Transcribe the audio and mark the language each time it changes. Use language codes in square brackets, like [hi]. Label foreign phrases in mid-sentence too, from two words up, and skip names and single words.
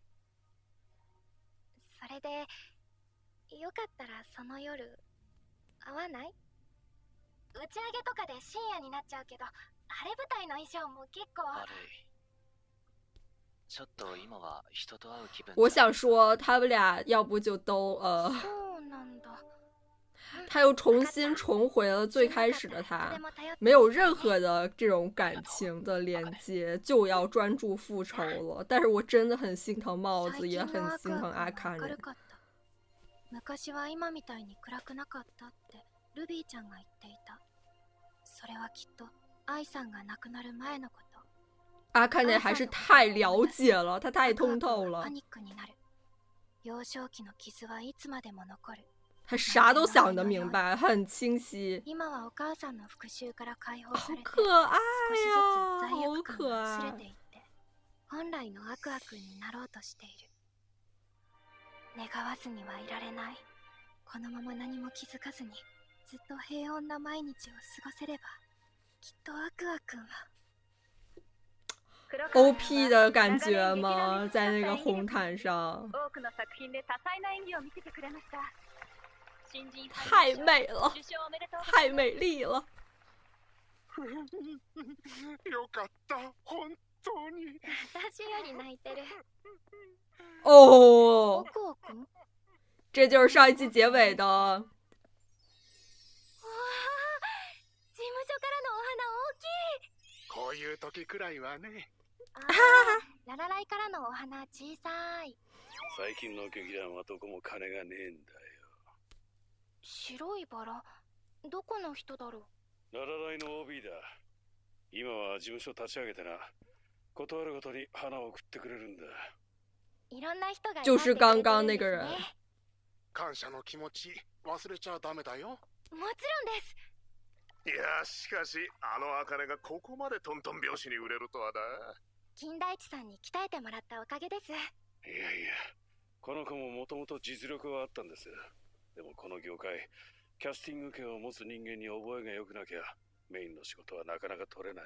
[ja] それで、よかったらその夜、会わない？打ち上げとかで深夜になっちゃうけど、晴れ舞台の衣装も結構。悪い。ちょっと今は人と会う気分。 [zh] 我想说，他们俩要不就都 [ja] そうなんだ。 [zh] 他又重新重回了最开始的他，没有任何的这种感情的连接，就要专注复仇了。但是我真的很心疼帽子，也很心疼阿卡内。 [ja] 昔は今みたいに暗くなかったってルビーちゃんが言っていた。それはきっと愛さんが亡くなる前のこと。 [zh] 阿卡内还是太了解了，他太通透了。 [ja] パニックになる。幼少期の傷はいつまでも残る。 [zh] 他啥都想得明白，很清晰。 [ja] 今はお母さんの復讐から解放されて、 [zh] 可愛 [ja] 少しずつ罪 [zh] 呀，好 [ja] 悪感 [zh] 可 [ja] が薄れ [zh] 愛 [ja] て。いって、本来のアクア君になろうとしている。願わずにはいられない。このまま何も気づかずに、ずっと平穏な毎日を過ごせれば、きっとアクア君は。 [zh] OP 的感觉吗？在那个红毯上， [ja] 多くの作品で多彩な演技を見せてくれました。新人 [zh] 太美了， [ja] 受賞おめでとう。 [zh] 太美丽了。 [ja] よかった、本当に。私より泣いてる。 [zh] 哦， [ja] アクア君？ [zh] 这就是上一季结尾的。 [ja] わあ、事務所からのお花大きい。こういう時くらいはね。ララライからのお花小さい。最近の劇団はどこも金がねえんだよ。白いバラ、どこの人だろララライの OB だ。今は事務所立ち上げてな。断るごとに花を送ってくれるんだ。う。いろんな人が [zh] 就是刚刚那个人。 [ja] 感謝の気持ち忘れちゃダメだよ。もちろんです。いや、しかしあの茜がここまでトントン拍子に売れるとはな。金田一さんに鍛えてもらったおかげです。いやいや、この子ももともと実力はあったんです。でもこの業界、キャスティング権を持つ人間に覚えが良くなきゃメインの仕事はなかなか取れない。